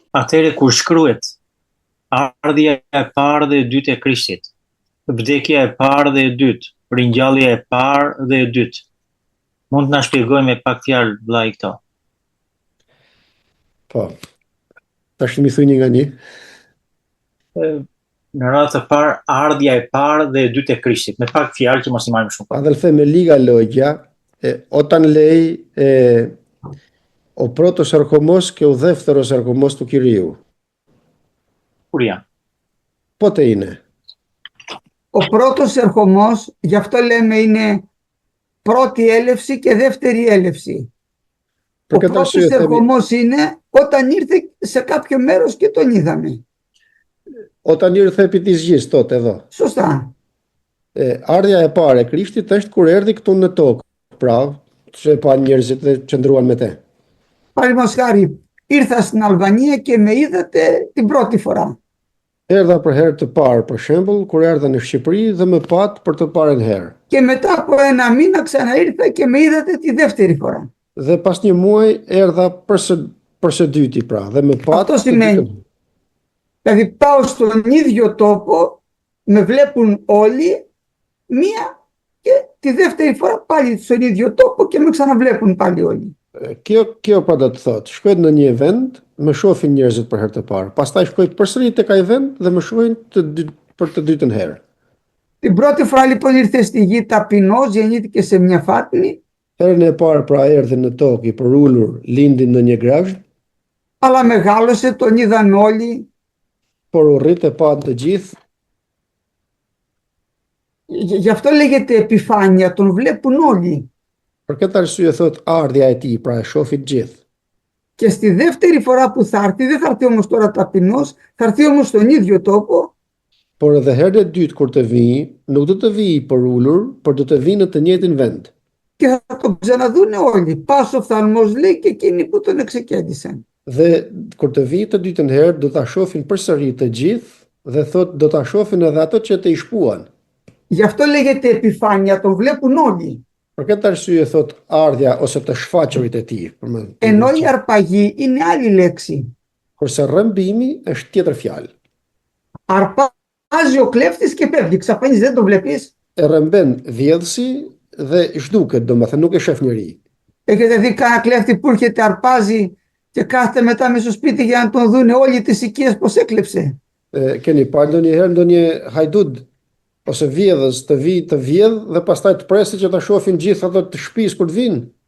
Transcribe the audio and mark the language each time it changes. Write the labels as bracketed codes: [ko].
[sq] Atëherë kur shkruhet ardhja e parë dhe e dytë e Krishtit, vdekja e parë dhe e dytë, ringjallja e parë dhe e dytë. Mund të na shpjegojmë me pak fjalë vllai këto? Po. Tash më thuani nga një. Në radhë të parë, ardhja e parë dhe e dytë e Krishtit, me pak fjalë që mos i marrim shumë kohë. [el] Αδελφέ, λόγια, όταν λέει ο πρώτος ερχομός και ο δεύτερος ερχομός του Κυρίου. [sq] Kur janë? [el] Πότε είναι? Ο πρώτος ερχομός, γι' αυτό λέμε είναι πρώτη έλευση και δεύτερη έλευση. Ο πρώτος ερχομός είναι όταν ήρθε σε κάποιο μέρος και τον είδαμε. Όταν ήρθε επί της γης τότε εδώ. Σωστά. [sq] Ardhja e parë e Krishtit është kur erdhi këtu në tokë. Pra, që pa njerëzit dhe qëndruan me te. [el] Παραδείγματος χάρη, ήρθα στην Αλβανία και με είδατε την πρώτη φορά. [sq] Erdha për herë të parë, për shembull, kur erdha në Shqipëri dhe më pat për të parën herë. [el] Και μετά από 1 μήνα ξαναήρθα και με είδατε τη δεύτερη φορά. [sq] Dhe pas një muaj erdha për së dyti pra, dhe më pat. [el] Αυτό σημαίνει. Δηλαδή πάω στον ίδιο τόπο, με βλέπουν όλοι, μία και τη δεύτερη φορά πάλι στον ίδιο τόπο και με ξαναβλέπουν πάλι όλοι. [sq] Kjo pra do të thotë, shkoj në një vend, më shohin njerëzit për herë të parë. Pastaj shkoj përsëri tek ai vend dhe më shohin për të dytën herë. [el] Την πρώτη φορά λοιπόν ήρθε στη γη ταπεινός, γεννήθηκε σε μια φάτνη. [sq] Herën e parë pra erdhi në tokë i përulur, lindi në një grazh. [el] Αλλά μεγάλωσε, τον είδαν όλοι. [sq] Por u rrit e pa të gjithë. [el] Γι' αυτό λέγεται επιφάνεια, τον βλέπουν όλοι. [sq] Për këtë arsye thot ardhja e tij, pra e shohin gjithë. [el] Και στη δεύτερη φορά που θα έρθει, δεν θα έρθει όμως τώρα ταπεινός, θα έρθει όμως στον ίδιο τόπο. [sq] Por edhe herën e dytë kur të vijë, nuk do të vijë për ulur, por do të vijë në të njëjtin vend. [el] Και θα τον ξαναδούνε όλοι. Πας οφθαλμός λέει και εκείνοι που τον εξεκέντησαν. [sq] Dhe kur të vijë të dytën herë, do ta shohin përsëri të gjithë dhe thot do ta shohin edhe ato që të i shpuan. [el] Γι' αυτό λέγεται επιφάνεια, τον βλέπουν όλοι. [sq] Për këtë arsye thot ardhja ose të shfaqurit e tij. [el] Ενώ η αρπαγή είναι άλλη λέξη. [sq] Kurse rrëmbimi është tjetër fjalë. [el] Αρπάζει ο κλέφτης και φεύγει. Ξαφνίζει, δεν το βλέπεις. [sq] Rrëmben vjedhsi dhe zhduket, domethënë nuk e shef njeri. [el] Έχετε δει κανένα κλέφτη που έρχεται, αρπάζει και κάθεται μετά μέσα στο σπίτι για να τον δούνε όλοι τις οικίες πως έκλεψε? [sq] Keni parë ndonjëherë ndonjë hajdut ose vjedhës të vjedh dhe pastaj të presi që ta shohin gjithë ato të shtëpisë kur të vinë.